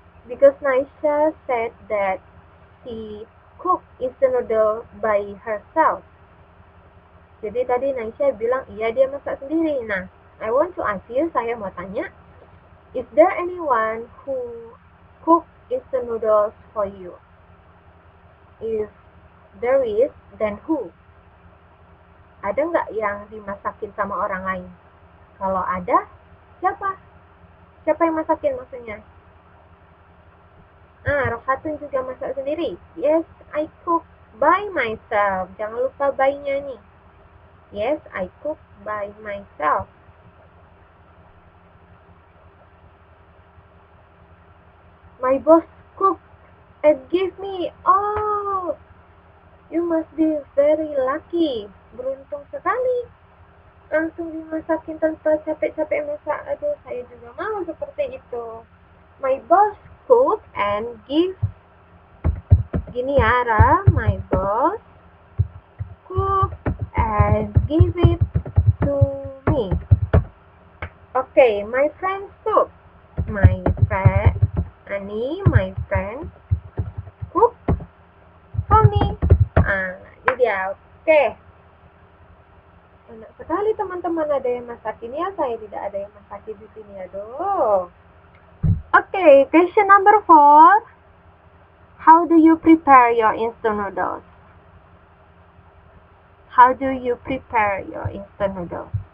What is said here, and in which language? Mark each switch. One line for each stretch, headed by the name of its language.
English: Because Naisha said that she cook instant noodle by herself.
Indonesian: Jadi tadi Naisha bilang iya dia masak sendiri.
English: Nah, I want to ask you,
Indonesian: saya mau tanya,
English: is there anyone who cook instant noodles for you? If there is, then who?
Indonesian: Ada nggak yang dimasakin sama orang lain? Kalau ada, siapa? Siapa yang masakin maksudnya? Rohatun juga masak sendiri.
English: Yes, I cook by myself.
Indonesian: Jangan lupa by-nya nih.
English: Yes, I cook by myself. My boss cook and give me. Oh, you must be very lucky.
Indonesian: Beruntung sekali. Langsung dimasakin tanpa capek-capek masak. Aduh, saya juga mau seperti itu.
English: My boss cook and give.
Indonesian: Gini ya,
English: Ra. My boss cook and give it to me. Okay, my friend cook. My friend, Ani, my friend cook for me.
Indonesian: Ini dia. Okay. Enak sekali teman-teman ada yang masakin ya. Saya tidak ada yang masakin di sini. Aduh.
English: Okay, question number 4. How do you prepare your instant noodles? How do you prepare your instant noodles?